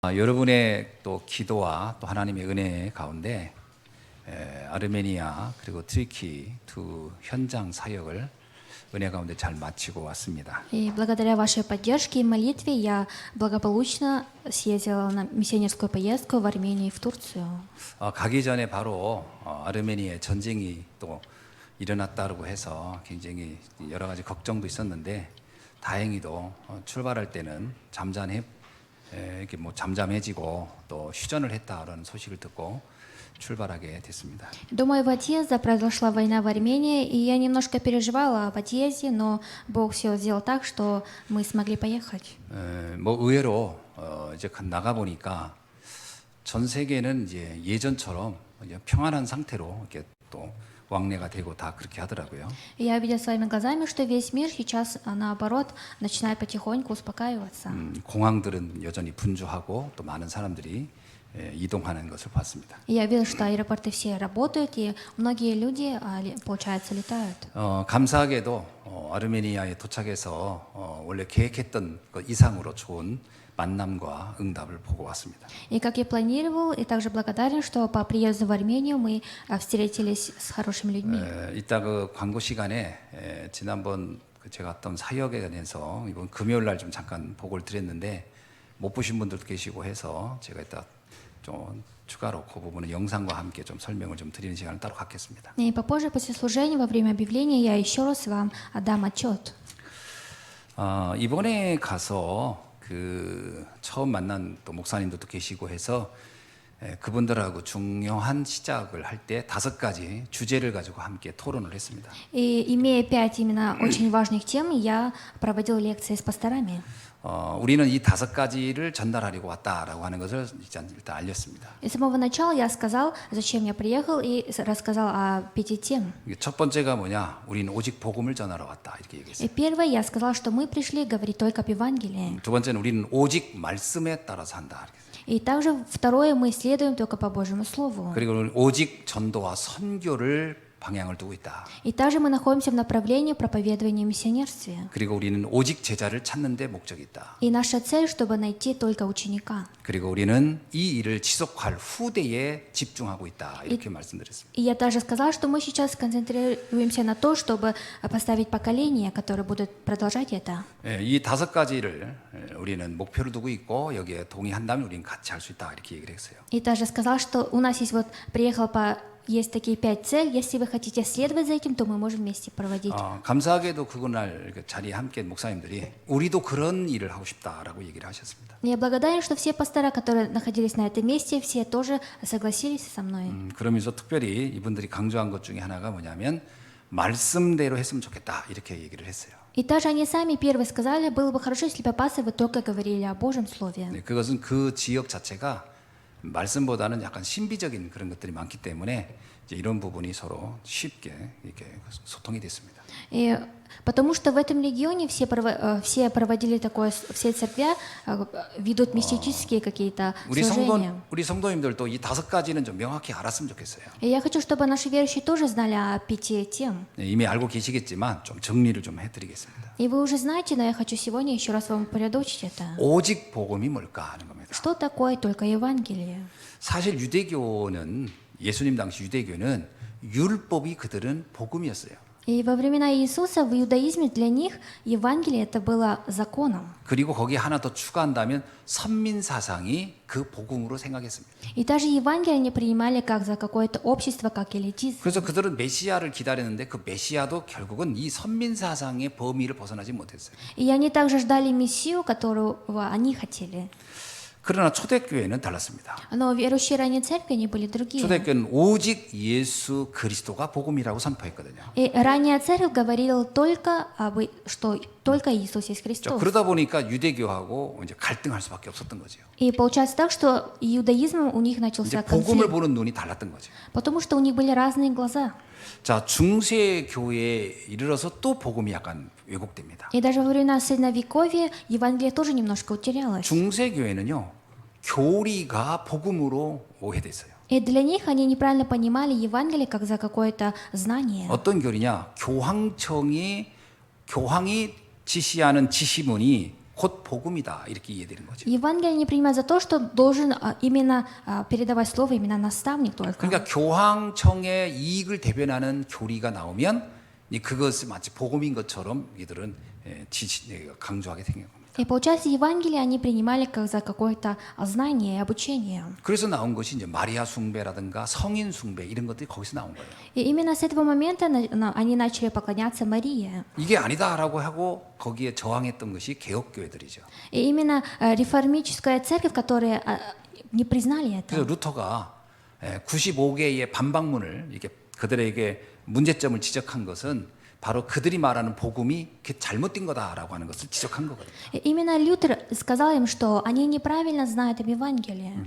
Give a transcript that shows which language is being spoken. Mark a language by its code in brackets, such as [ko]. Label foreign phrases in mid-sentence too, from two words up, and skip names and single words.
[ko] 여러분의 또 기도와 또 하나님의 은혜 가운데 아르메니아 그리고 트리키 두 현장 사역을 은혜 가운데 잘 마치고 왔습니다. [ru] И благодаря вашей поддержке и молитве я благополучно съездила на миссионерскую поездку в Армению и в Турцию. [ko] 가기 전에 바로 아르메니아의 전쟁이 또 일어났다고 해서 굉장히 여러 가지 걱정도 있었는데 다행히도 출발할 때는 이렇게 잠잠해지고 또 휴전을 했다라는 소식을 듣고 출발하게 됐습니다. [ru] До моего отъезда произошла война в Армении, и я немножко переживала об отъезде, но Бог все сделал так, что мы смогли поехать. [ko] 의외로 이제 나가 보니까 전 세계는 이제 예전처럼 이제 평안한 상태로 이렇게 또 왕래가 되고 다 그렇게 하더라고요. [ru] И я увидела своими глазами, что весь мир сейчас, наоборот, начинает потихоньку успокаиваться. [ko] 공항들은 여전히 분주하고 또 많은 사람들이 이동하는 것을 봤습니다. [ru] И я видела, что аэропорты все работают, и многие люди, получается, летают. [ko] 감사하게도 아르메니아에 도착해서 원래 계획했던 것 이상으로 좋은 만남과 응답을 보고 왔습니다. [ru] И как я планировал, и также благодарен, что по приезду в Армению мы встретились с хорошими людьми. [ko] 이따 그 광고 시간에 지난번 제가 했던 사역에 대해서 이번 금요일 날 좀 잠깐 보고를 드렸는데 못 보신 분들도 계시고 해서 제가 이따 좀 추가로 그 부분은 영상과 함께 좀 설명을 좀 드리는 시간을 따로 갖겠습니다. [ru] И попозже, после служения, во время объявления, я еще раз вам отдам отчет. [ko] 이번에 가서 그 처음 만난 또 목사님들도 계시고 해서 그분들하고 중요한 시작을 할 때 5가지 주제를 가지고 함께 토론을 했습니다. [ru] И имея 5 именно очень важных тем, я проводил лекции с пасторами. [ko] 우리는 이 5가지를 전달하려고 왔다라고 하는 것을 일단 알렸습니다. [ru] И с самого начала я сказал, зачем я приехал, и рассказал о 5 тем. [ko] 첫 번째가 뭐냐? 우리는 오직 복음을 전하러 왔다 이렇게 얘기했어요. [ru] И первое, я сказал, что мы пришли говорить только об Евангелии. [ko] 두 번째는 우리는 오직 말씀에 따라서 한다 이렇게 했어요. [ru] И также второе, мы следуем только по Божьему Слову. [ko] 그리고 우리는 오직 전도와 선교를 방향을 두고 있다. [ru] И также мы находимся в направлении проповедования миссионерствия. [ko] 그리고 우리는 오직 제자를 찾는 데 목적이 있다. [ru] И наша цель, чтобы найти только ученика. [ko] 그리고 우리는 이 일을 지속할 후대에 집중하고 있다. 이렇게 말씀드렸습니다. [ru] И я также сказала, что мы сейчас концентрируемся на то, чтобы поставить поколения, которые будут продолжать это. [ko] 이 5가지를 우리는 목표를 두고 있고 여기에 동의한다면 우리는 같이 할 수 있다. 이렇게 얘기를 했어요. [ru] И также сказал, что у нас есть есть такие 5 целей. Если вы хотите следовать за этим, то мы можем вместе проводить. [ko] 감사하게도 그날 자리에 함께 목사님들이 우리도 그런 일을 하고 싶다라고 얘기를 하셨습니다. [ru] Я благодарен, что все пастора, которые находились на этом месте, все тоже согласились со мной. [ko] 그러면서 특별히 이분들이 강조한 것 중에 하나가 뭐냐면 말씀대로 했으면 좋겠다 이렇게 얘기를 했어요. [ru] И также они сами первые сказали, было бы хорошо, если бы пасторы вы только говорили о Божьем Слове. [ko] 그것은 그 지역 자체가 말씀보다는 약간 신비적인 그런 것들이 많기 때문에 이제 이런 부분이 서로 쉽게 이렇게 소통이 됐습니다. [ru] И потому что в этом регионе все проводили такое, все церкви ведут мистические какие-то служения. [ko] 우리 성도님들도 이 5가지는 좀 명확히 알았으면 좋겠어요. [ru] И я хочу, чтобы наши верующие тоже знали о 5 тем. [ko] 이미 알고 계시겠지만 좀 정리를 좀 해드리겠습니다. [ru] И вы уже знаете, но я хочу сегодня еще раз вам упорядочить это. [ko] 오직 복음이 뭘까 하는 겁니다. [ru] Что такое только Евангелие? [ko] 사실 유대교는 예수님 당시 유대교는 율법이 그들은 복음이었어요. [ru] И во времена Иисуса в иудаизме для них Евангелие это было законом. [ko] 그리고 거기에 하나 더 추가한다면 선민 사상이 그 복음으로 생각했습니다. [ru] И даже Евангелие они принимали как за какое-то общество, как элитизм. [ko] 그래서 그들은 메시아를 기다렸는데 그 메시아도 결국은 이 선민 사상의 범위를 벗어나지 못했어요. [ru] И они также ждали Мессию, которого они хотели. [ko] 그러나 초대교회는 달랐습니다. [ru] Но верующие ранней церкви, они были другие. [ko] 초대교회는 오직 예수 그리스도가 복음이라고 선포했거든요. [ru] И ранняя церковь говорила только что только Иисус есть Христос. [ko] 그러다 보니까 유대교하고 이제 갈등할 수밖에 없었던 거죠. [ru] И получается так, что иудаизм у них начался [ko] 복음을 [ru] конфликт, [ko] 보는 눈이 달랐던 거죠. [ru] потому что у них были разные глаза. [ko] 자, 중세 교회에 이르러서 또 복음이 약간 왜곡됩니다. [ru] И даже во времена Средневековья Евангелие тоже немножко утерялось. [ko] 중세 교회는요, 교리가 복음으로 오해됐어요. [ru] И для них они неправильно понимали Евангелие как за какое-то знание. [ko] 어떤 교리냐? 교황이 지시하는 지시문이 곧 복음이다 이렇게 이해되는 거죠. [ru] Евангелие не принимать за то, что должен именно передавать слово именно наставник только. [ko] 그러니까 교황청의 이익을 대변하는 교리가 나오면 그것을 마치 복음인 것처럼 이들은 강조하게 생긴 겁니다. [ru] И получается, Евангелие они принимали как за какое-то знание и обучение. [ko] 그래서 나온 것이 이제 마리아 숭배라든가 성인 숭배 이런 것들이 거기서 на온 거예요. [ru] И именно с этого момента они начали поклоняться Марии. [ko] 이게 아니다라고 하고 거기에 저항했던 것이 개혁교회들이죠. [ru] И именно реформическая церковь, которая не признали это. [ko] 그래서 루터가 95개의 반박문을 이렇게 그들에게 문제점을 지적한 것은 바로 그들이 말하는 복음이 잘못된 거다라고 하는 것을 지적한 거거든요. [ru] И именно Лютер сказал им, что они неправильно знают об Евангелии.